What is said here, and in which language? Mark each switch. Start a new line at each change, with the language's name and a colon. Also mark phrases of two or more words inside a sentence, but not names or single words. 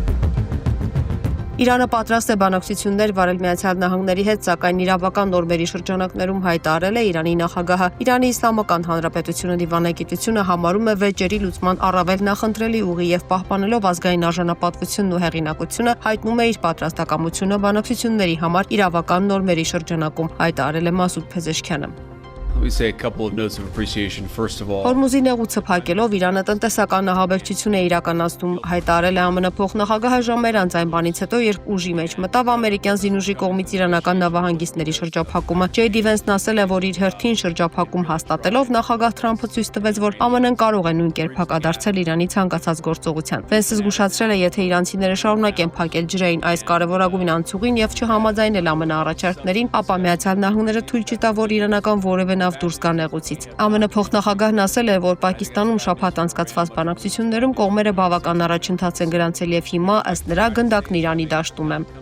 Armenian: Իրանը պատրաստ է բանակցություններ վարել Միացյալ Նահանգների հետ, սակայն իրավական նորմերի շրջանակներում հայտարարել է Իրանի նախագահը։ Իրանի Իսլամական Հանրապետությունը դիվանագիտությունը համարում է վեճերի լուծման առավել նախընտրելի ուղի եւ պահպանելով ազգային արժանապատվությունն ու հեղինակությունը հայտնում է իր պատրաստակամությունը բանակցությունների համար իրավական նորմերի շրջանակում, հայտարարել է Մասուդ Փեզեշքյանը։
English: We say a couple of notes of appreciation first of all.
Armenian: Հորմուզի նեղուցը փակելով Իրանը տնտեսական ահաբեկչություն է իրականացնում, հայտարարել է ԱՄՆ փոխնախագահը ժամերից այն բանից հետո, երբ ուժի մեջ մտավ ամերիկյան զինուժի կողմից իրանական նավահանգիստների շրջափակումը։ Ջեյ Վենսն ասել է, որ իր հերթին շրջափակում հաստատելով նախագահ Թրամփը ցույց տվեց, որ ԱՄՆ-ն կարող է նույն կերպ հակադարձել Իրանի ցանկացած գործողության։ Վենսը զգուշացրել է, եթե իրանցիները շարունակեն փակել ջրային այս կարևորագույն անցուղին եւ չհամաձայնել ԱՄՆ առաջարկներին, ապա Միացյալ Նահանգները թույլ չտա, որ իրանական որևէ նավ դուրս գա նեղուցից։ ԱՄՆ փոխնախագահն ասել է, որ Պակիստանում շաբաթ անցկացված բանակցություններում կողմերը բավական առաջընթաց են գրանցել եւ հիմա ըստ նրա գնդակն Իրանի դաշտում է։